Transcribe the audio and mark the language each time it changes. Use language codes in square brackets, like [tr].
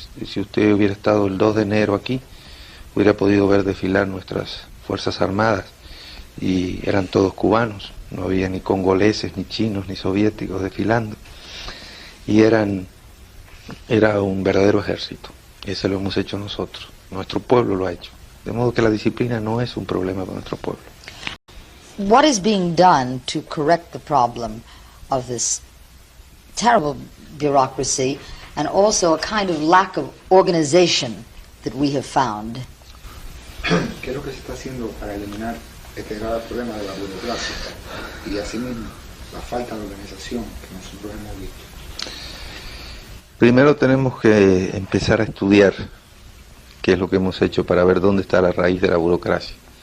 [es] Si usted hubiera estado el 2 de enero aquí, hubiera podido ver desfilar nuestras Fuerzas Armadas, y eran todos cubanos, no había ni congoleses, ni chinos, ni soviéticos desfilando, y era un verdadero ejército. Ese lo hemos hecho nosotros, nuestro pueblo lo ha hecho, de modo que la disciplina no es un problema para nuestro pueblo. [en] What is being done to correct the problem of this terrible bureaucracy and also a kind of lack of organization that we have found. [es] ¿Qué es lo que se está haciendo para eliminar este grave problema de la burocracia y asimismo la falta de organización que nosotros hemos visto? Primero tenemos que empezar a estudiar qué es lo que hemos hecho para ver dónde está la raíz de la burocracia.